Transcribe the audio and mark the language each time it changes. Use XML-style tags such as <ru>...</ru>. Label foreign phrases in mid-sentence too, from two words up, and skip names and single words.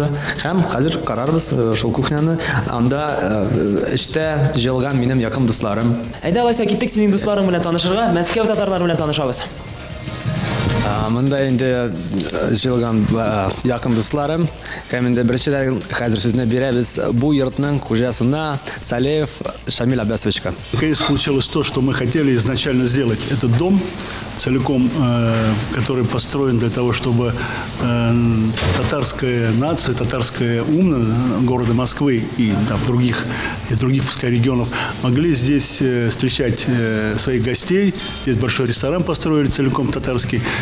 <tt>Һәм хәзер карарбыз шул кухняны. Анда эштә җылган минем якын дусларым. Әйдә, алайса киттек синең дусларың белән танышырга, Мәскәү татарлары белән танышабыз. Монда инде җылган якын дусларым. Һәм инде беренчедән хәзер сүзне бирәбез бу йортның хуҗасына Салеев Шамил Аббасовичка.</tt> <ru>Наконец получилось то, что мы хотели изначально сделать. Этот дом целиком, который построен для того, чтобы татарская нация, татарская умна города Москвы и там, других пускай регионов могли здесь встречать своих гостей. Здесь большой ресторан построили целиком татарский.</ru>